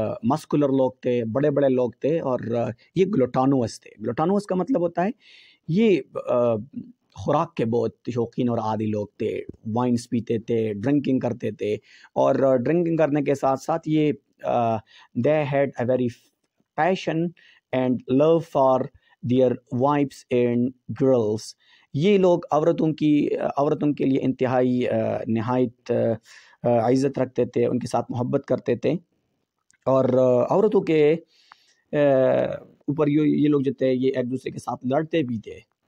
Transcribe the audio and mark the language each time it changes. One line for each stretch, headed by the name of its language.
Urdu: Muscular لوگ تھے, بڑے بڑے لوگ تھے. اور یہ گلوٹانوس تھے. گلوٹانوس کا مطلب ہوتا ہے یہ خوراک کے بہت شوقین اور عادی لوگ تھے. وائنس پیتے تھے, ڈرنکنگ کرتے تھے. اور ڈرنکنگ کرنے کے ساتھ ساتھ یہ
English: they had a very passion and love for their wives and girls.
Urdu: یہ لوگ عورتوں کے لیے انتہائی نہایت عزت رکھتے تھے, ان کے ساتھ محبت کرتے تھے. اور عورتوں کے اوپر یہ لوگ جو تھے یہ ایک دوسرے کے ساتھ لڑتے بھی تھے.